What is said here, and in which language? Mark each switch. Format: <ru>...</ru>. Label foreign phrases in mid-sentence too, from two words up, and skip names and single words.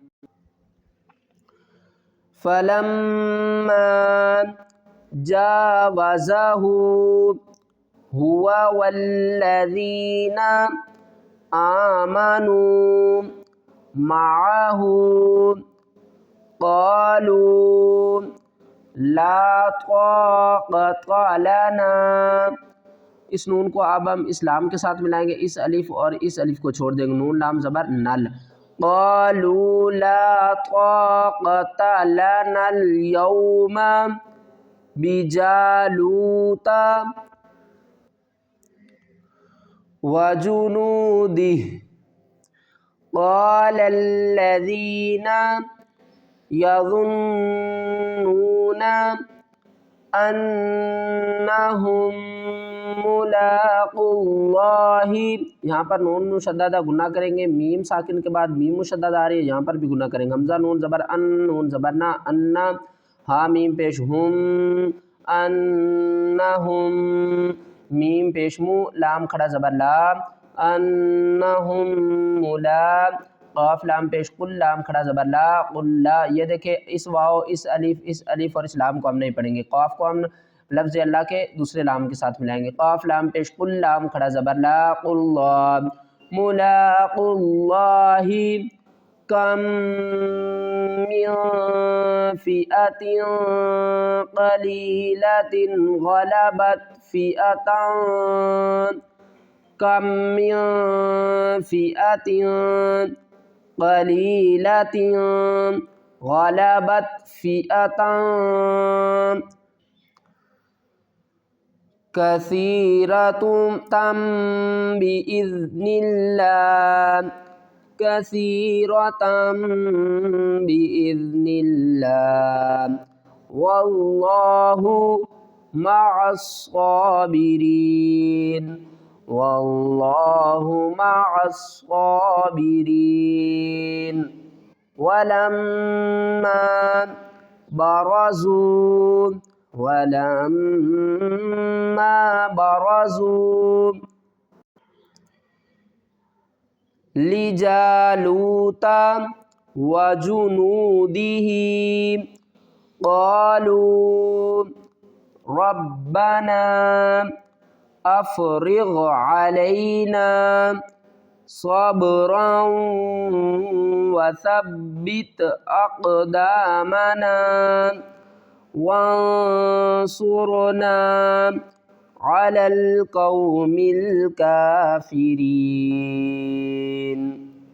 <ar>فلما جاوزه هو والذين آمنوا معه قالوا لا طاقة لنا,</ar> <ur>اس نون کو اب ہم اس لام کے ساتھ ملائیں گے، اس الف اور اس الف کو چھوڑ دیں گے، نون لام زبر نل.</ur> <ar>قالوا لا طاقة لنا اليوم بجالوت وجنوده قال الذين يظنون أنهم ملاقو الله,</ar> <ur>یہاں پر نون مشددہ غنہ کریں گے، میم ساکن کے بعد میم مشددہ آ رہی ہے، یہاں پر بھی غنہ کریں گے. ہمزہ نون زبر اَن، نون زبر نا، اَنّا، ہا میم پیش ہُم، اَنّہُم، میم پیش مو لام کھڑا زبر لا اَنّہُم مُلا قاف لام پیش کُل لام کھڑا زبر لا کُلّا. یہ دیکھیے اس واو اس الف اور اس لام کو ہم نہیں پڑھیں گے. قاف کو ہم لفظ اللہ کے دوسرے لام کے ساتھ ملائیں گے. قاف لام پیش کُل لام کھڑا زبر لا کُلّا</ur> <ar>ملاقو الله كم من فئة قليلة غلبت فئة كم من فئة قليلة غلبت فئة كثيرة بإذن الله كثيرة بإذن الله والله مع الصابرين والله مع الصابرين. ولما برزوا ولما برزوا لجالوت وجنوده قالوا ربنا أفرغ علينا صبرا وثبت أقدامنا وانصرنا على القوم الكافرين.</ar>